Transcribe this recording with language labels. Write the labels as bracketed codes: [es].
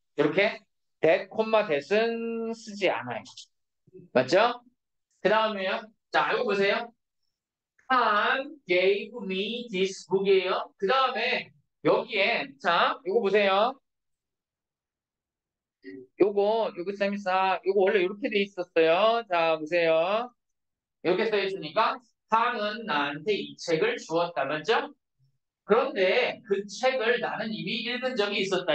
[ko] 이렇게 that, that은 쓰지 않아요. 맞죠? 그 다음에요. 자, 이거 보세요. [en] Tom gave me this book이에요. [ko] 그 다음에 여기에 자, 이거 보세요. 요거 쌤이싸. 요거 원래 이렇게 돼 있었어요. 자, 보세요. 이렇게 써 있으니까 Tom은 나한테 이 책을 주었다. 맞죠? 그런데 그 책을 나는 이미 읽은 적이 있었다.